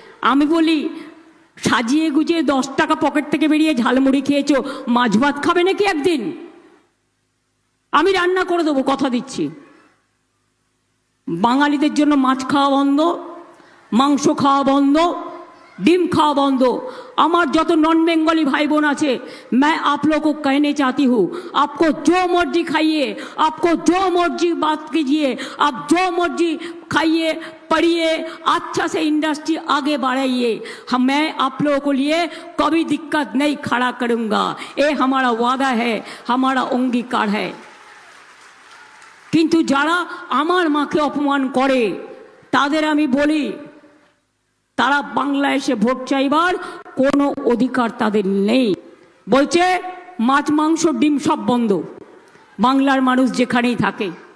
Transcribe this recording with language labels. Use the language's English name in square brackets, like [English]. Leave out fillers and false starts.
[Bangla] আমি বলি, সাজিয়ে গুজিয়ে 10 টাকা পকেট থেকে বেরিয়ে ঝালমুড়ি খেয়েছো, মাছ ভাত খাবে নাকি একদিন? আমি রান্না করে দেবো, কথা দিচ্ছি। বাঙালিদের জন্য মাছ খাওয়া বন্ধ, মাংস খাওয়া বন্ধ, ডিম খাওয়া বন্ধ। আমার যত [Hindi] नॉन बेंगली भाई बहन [Bangla] আছে, [Hindi] मैं आप लोगों को कहना चाहती हूँ, आपको जो मर्जी खाइए, आपको जो मर्जी बात कीजिए, आप जो मर्जी खाइए, पढ़िए, अच्छा से इंडस्ट्री आगे बढ़ाइए। मैं आप लोगों को लिए कभी दिक्कत नहीं खड़ा करूँगा, ये हमारा वादा है, हमारा अंगीकार है। किंतु [Bangla] যারা আমার মাকে অপমান করে তাদের আমি বলি, তারা বাংলাদেশে ভোট চাইবার কোনো অধিকার তাদের নেই। বলছে মাছ মাংস ডিম সব বন্ধ, বাংলার মানুষ যেখানেই থাকে।